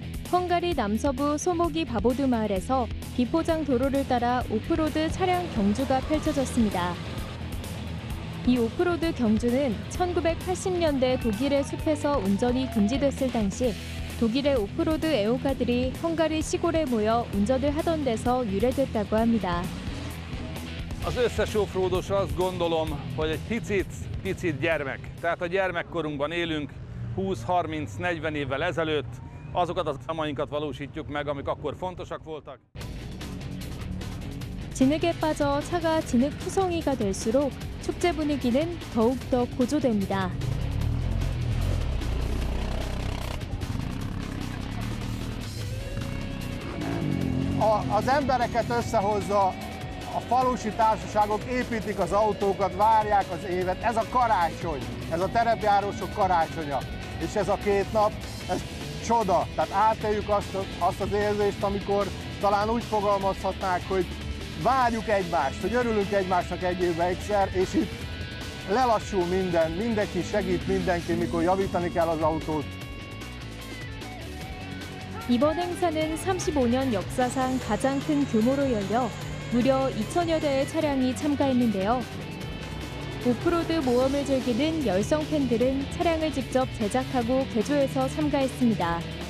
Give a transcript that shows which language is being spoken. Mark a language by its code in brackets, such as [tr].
[ko] 헝가리 남서부 소모기 바보드 마을에서 비포장 도로를 따라 오프로드 차량 경주가 펼쳐졌습니다. 이 오프로드 경주는 1980년대 독일의 숲에서 운전이 금지됐을 당시 독일의 오프로드 애호가들이 헝가리 시골에 모여 운전을 하던 데서 유래됐다고 합니다. [hu] Az összes offroados azt gondolom, hogy egy picit gyermek. Tehát a gyermekkorunkban élünk, 20, 30, 40 évvel ezelőtt, azokat az álmainkat valósítjuk meg, amik akkor fontosak voltak. [ko] 진흙에 빠져 차가 진흙 투성이가 될수록 축제 분위기는 더욱더 고조됩니다. [hu] Az embereket összehozza, a falusi társaságok építik az autókat, várják az évet. Ez a karácsony, ez a terepjárósok karácsonya. És ez a 2 nap, ez csoda. Tehát átéljük azt az érzést, amikor talán úgy fogalmazhatnák, hogy várjuk egymást, hogy örülünk egymásnak egy évben egyszer, és itt lelassul minden, mindenki segít mindenki, mikor javítani kell az autót. [ko] 이번 행사는 35년 역사상 가장 큰 규모로 열려 무려 2천여 대의 차량이 참가했는데요. 오프로드 모험을 즐기는 열성 팬들은 차량을 직접 제작하고 개조해서 참가했습니다.